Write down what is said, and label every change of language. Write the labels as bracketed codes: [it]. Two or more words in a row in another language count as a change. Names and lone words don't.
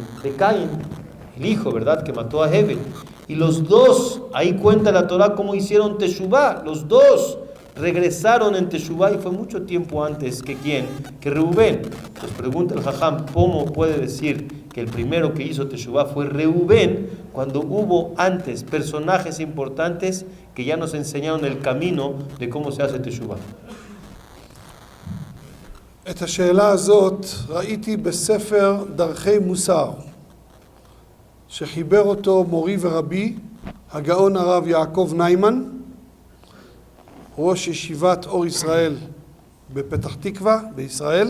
[es] De Caín, el hijo, ¿verdad?, que mató a Hebel. Y los dos, ahí cuenta la Torah cómo hicieron teshuvá, los dos regresaron en teshuvá, y fue mucho tiempo antes que ¿quién? Que Reubén. Pues pregunta el Jajam, ¿cómo puede decir que el primero que hizo teshuvá fue Reubén, cuando hubo antes personajes importantes que ya nos enseñaron el camino de cómo se hace teshuvá? [he] את השאלה הזאת ראיתי בספר דרכי מוסר, שחיבר אותו מורי ורבי, הגאון הרב יעקב ניימן, ראש ישיבת אור ישראל בפתח תקווה בישראל.